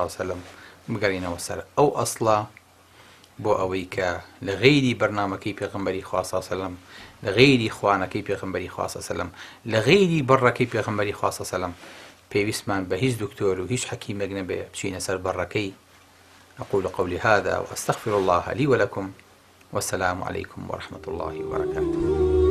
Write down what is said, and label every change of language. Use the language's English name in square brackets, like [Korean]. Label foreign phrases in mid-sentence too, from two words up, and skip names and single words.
[Arabic] عەلەیهی وسەلەم [Central Kurdish] بگەڕینەوە سەر ئەو ئەسڵە بۆ ئەوەی کە لە غەیری بەرنامەکەی پێغەمبەری خوا [Arabic] سەڵڵەهو عەلەیهی وسەلەم [Central Kurdish] لە غەیری خوانەکەی پێغەمبەری خوا [Arabic] سەڵڵەهو عەلەیهی وسەلەم [Central Kurdish] لە غەیری بەڕەکەی پێغەمبەری خوا [Arabic] سەڵڵەهو عەلەیهی وسەلەم [Central Kurdish] پێویستمان بە هیچ دکتۆر و هیچ حەکیمێک نەبێ بچینە سەر بەڕەکەی [Arabic] أقول قولي هذا وأستغفر الله لي ولكم والسلام عليكم ورحمة الله وبركاته.